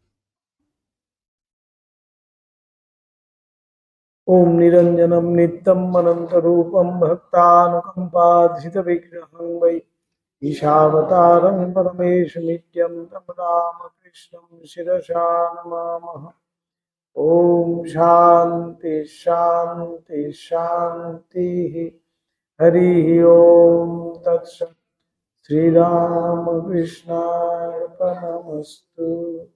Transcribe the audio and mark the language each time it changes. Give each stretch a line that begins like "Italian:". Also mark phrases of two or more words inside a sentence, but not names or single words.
Sanskrit: ওম নিরঞ্জনম নিত্যম অনন্ত রূপম ভক্তানুকম্পাধৃত বিগ্রহং বৈ ঈশাবতারং পরমেশ নিত্যম তম রামকৃষ্ণং শিরসা নমামः। ओम शांति शांति शांति। हरि ओम तत्सत्। श्री राम कृष्णार्पणमस्तु।